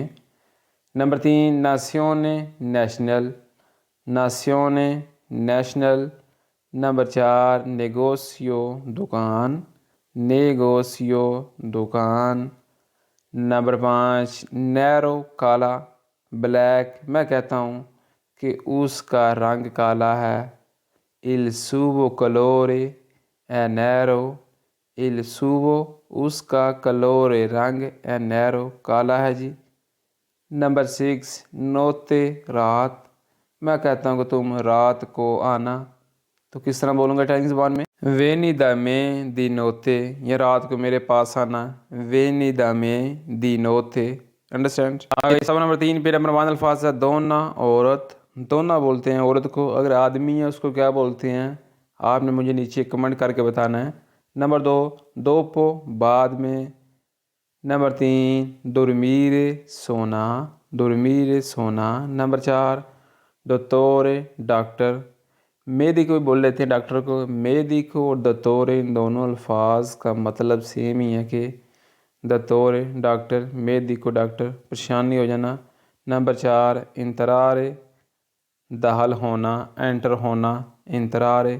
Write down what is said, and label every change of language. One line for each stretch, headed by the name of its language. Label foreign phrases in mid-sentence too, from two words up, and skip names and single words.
Urdu: نمبر 3 ناسیونے، نیشنل، ناسیونے، نیشنل۔ نمبر 4 نیگوسیو، دکان، نیگوسیو، دکان۔ نمبر 5 نیرو، کالا، بلیک، میں کہتا ہوں کہ اس کا رنگ کالا ہے،
Italian: il suo colore è nero، il suo،
Urdu: اس کا colore، رنگ،
Italian: è nero،
Urdu: کالا ہے جی۔ نمبر 6 نوتے، رات، میں کہتا ہوں کہ تم رات کو آنا، تو کس طرح بولوں گا اٹالین زبان میں؟
Italian: vieni da me di notte,
Urdu: یہ رات کو میرے پاس آنا،
Italian: vieni da me di notte,
Urdu: انڈرسٹینڈ؟ سب نمبر 3 پہ نمبر 1 الفاظ ہے دونا، عورت، دونا بولتے ہیں عورت کو، اگر آدمی ہے اس کو کیا بولتے ہیں آپ نے مجھے نیچے کمنٹ کر کے بتانا ہے۔ نمبر 2 دوپو، بعد میں۔ نمبر 3 dormire، سونا، dormire، سونا۔ نمبر 4 dottore، ڈاکٹر، میڈیکو بھی بول لیتے ہیں ڈاکٹر کو، میڈیکو اور دوتورے ان دونوں الفاظ کا مطلب سیم ہی ہے کہ دوتورے، ڈاکٹر، میڈیکو، ڈاکٹر، پریشانی ہو جانا۔ نمبر 4 انترارے، داخل ہونا، انٹر ہونا، انترارے۔